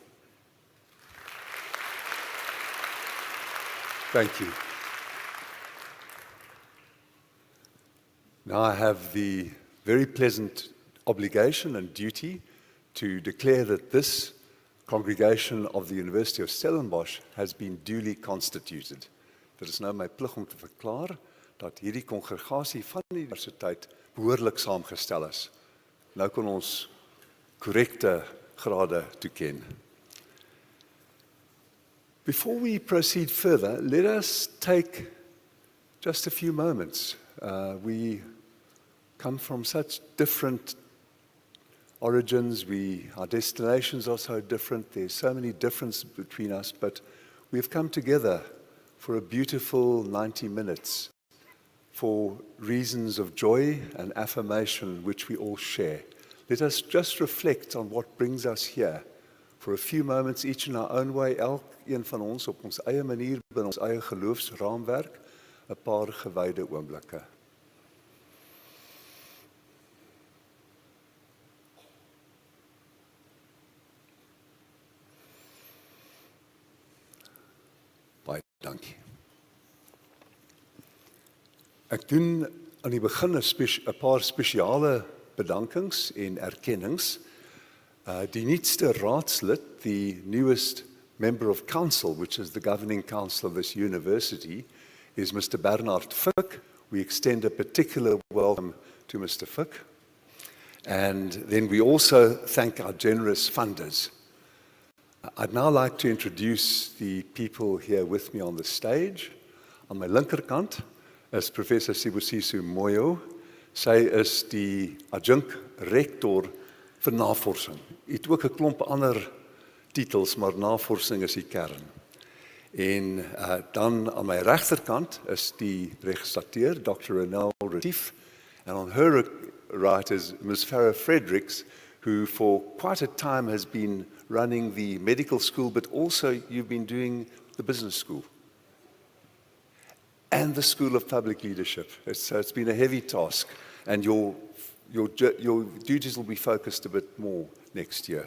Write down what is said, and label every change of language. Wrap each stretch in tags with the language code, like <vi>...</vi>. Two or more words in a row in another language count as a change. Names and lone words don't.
<en>Thank you. Now I have the very pleasant obligation and duty to declare that this congregation of the University of Stellenbosch has been duly constituted.</en> <af>Dit is nou my plig om te verklaar dat hierdie kongregasie van die universiteit behoorlik saamgestel is. Nou kan ons korrekte grade toeken.</af> <en>Before we proceed further, let us take just a few moments. We come from such different origins, our destinations are so different, there's so many differences between us, but we've come together for a beautiful 90 minutes for reasons of joy and affirmation which we all share. Let us just reflect on what brings us here for a few moments, each in our own way,</en> <af>elkeen van ons op ons eie manier, binne ons eie geloofsraamwerk, 'n paar gewyde oomblikke. Baie dankie. Ek doen aan die begin 'n paar spesiale bedankings en erkennings. Die nuutste raadslid,</af> <en>the newest member of council, which is the governing council of this university, is Mr. Bernard Fick. We extend a particular welcome to Mr. Fick. And then we also thank our generous funders. I'd now like to introduce the people here with me on the stage.</en> <af>On my linkerkant is Professor Sibusiso Moyo. Sy is die adjunct rector vir navorsing. Hy het ook 'n klomp ander titels, maar navorsing is die kern. En dan aan my regterkant is die registrateur, Dr. Ronel Retief,</af> <en>and on her right is Ms. Farah Fredericks, who for quite a time has been running the medical school, but also you've been doing the business school and the School of Public Leadership. So it's been a heavy task, and your duties will be focused a bit more next year.</en>